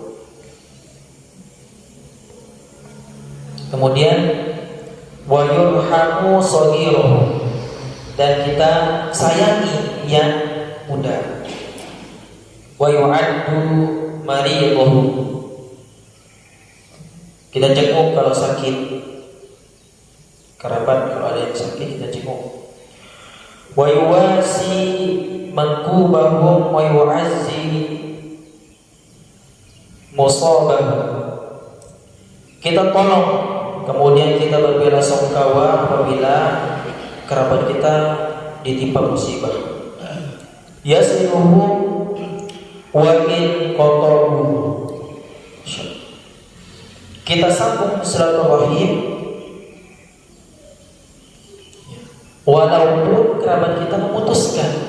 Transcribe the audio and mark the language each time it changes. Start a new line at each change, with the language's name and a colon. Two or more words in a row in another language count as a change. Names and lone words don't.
Indonesian: Kemudian
Arabic: ويرحم صغيرهم,
Indonesian: dan kita sayangi yang muda.
Arabic: ويعود مريضهم,
Indonesian: kita jenguk kalau sakit. Kerabat kalau ada yang sakit kita jenguk.
Arabic: ويواسي منكوبهم ويعزي مصابهم,
Indonesian: kita tolong, kemudian kita berbela sungkawa apabila kerabat kita ditimpa musibah.
Arabic: يصلهم وإن قطعهم,
Indonesian: kita sambung silaturahim walaupun kerabat kita memutuskan.